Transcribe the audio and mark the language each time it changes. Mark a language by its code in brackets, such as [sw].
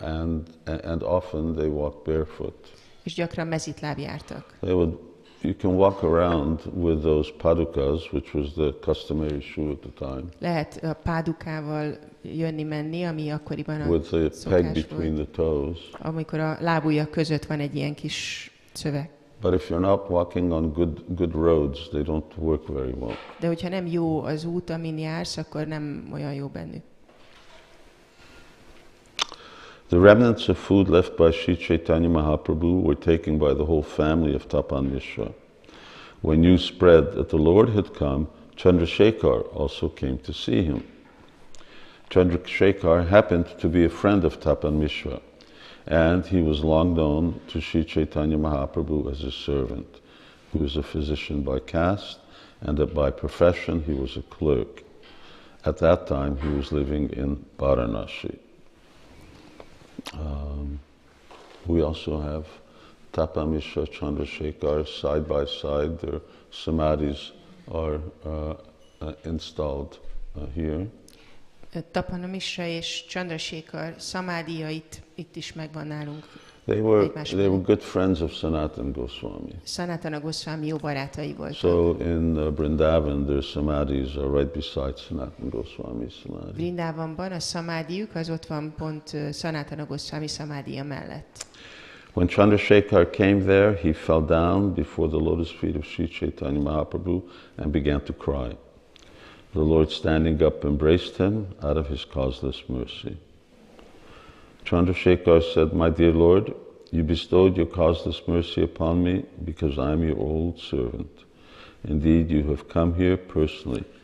[en] And often they walked barefoot. [hu] És gyakran mezitláb jártak. [en] You can walk around with those padukas, which was the customary shoe at the time. [hu] Lehet a pádukával jönni-menni, ami akkoriban a [en] with the peg [hu] szokás [en] between [hu] volt. [en] the toes. [hu] Amikor a lábujjak között van egy ilyen kis szöveg. [en] But if you're not walking on good roads, they don't work very well. [hu] De hogyha nem jó az út, amin jársz, akkor nem olyan jó bennük. [en] The remnants of food left by Sri Caitanya Mahaprabhu were taken by the whole family of Tapan Mishra. When news spread that the Lord had come, Chandrasekhar also came to see him. Chandrasekhar happened to be a friend of Tapan Mishra, and he was long known to Sri Caitanya Mahaprabhu as his servant. He was a physician by caste, and by profession he was a clerk. At that time he was living in Vārānasī. We also have Tapa Mishra, Chandrasekhar side by side. Their samadhis are installed here. [hu] Tapana Mishra és Chandrasekhar szamádiait itt is megvan nálunk. [en] They were good friends of Sanatana Goswami. [hu] Sanatana Goswami jó barátai voltak. [en] So in Vrindavan, their samadhis are right beside Sanatana Goswami's samadhi. [hu] Vrindavanban a szamádiuk az ott van pont Sanatana Goswami szamádia mellett. [en] When Chandrasekhar came there, he fell down before the lotus feet of Sri Caitanya Mahaprabhu and began to cry. The Lord, standing up, embraced him out of his causeless mercy. Chandrasekhar said, "My dear Lord, you bestowed your causeless mercy upon me because I am your old servant. Indeed, you have come here personally